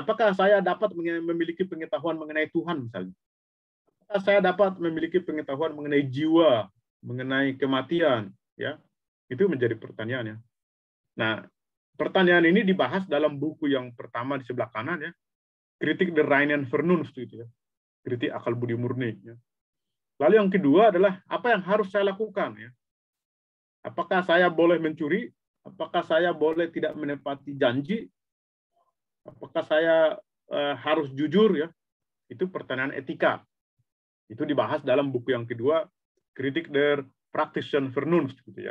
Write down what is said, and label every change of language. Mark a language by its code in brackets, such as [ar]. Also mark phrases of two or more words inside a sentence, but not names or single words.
[id] Apakah saya dapat memiliki pengetahuan mengenai Tuhan misalnya? Apakah saya dapat memiliki pengetahuan mengenai jiwa, mengenai kematian ya? Itu menjadi pertanyaannya. Nah, pertanyaan ini dibahas dalam buku yang pertama di sebelah kanan ya. Kritik der reinen Vernunft itu ya. Kritik akal budi murni ya. Lalu yang kedua adalah apa yang harus saya lakukan ya? Apakah saya boleh mencuri? Apakah saya boleh tidak menepati janji? Apakah saya harus jujur ya? Itu pertanyaan etika. Itu dibahas dalam buku yang kedua, Kritik der praktischen Vernunft gitu ya.